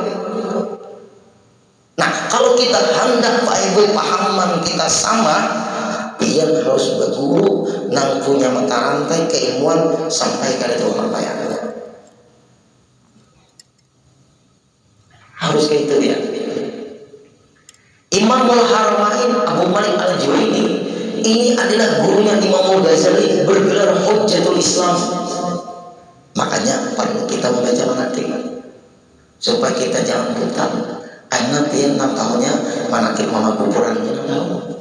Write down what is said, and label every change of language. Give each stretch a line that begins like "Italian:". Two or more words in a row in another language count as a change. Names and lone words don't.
Banjar: Nah, kalau kita hendak pahaman kita sama, pian harus berguru nang punya mata rantai keilmuan sampai ke Datuk Kelampaian.
Indonesian: Harus kayak itu ya. Imamul Haramain Abu Malik Al-Juwaini ini adalah gurunya Imamul Ghazali, bergelar Hujjatul Islam. Makanya perlu kita membaca manaqib supaya kita jangan buta. Karena dia 6 tahunnya manaqib mama kuburannya 6 tahun.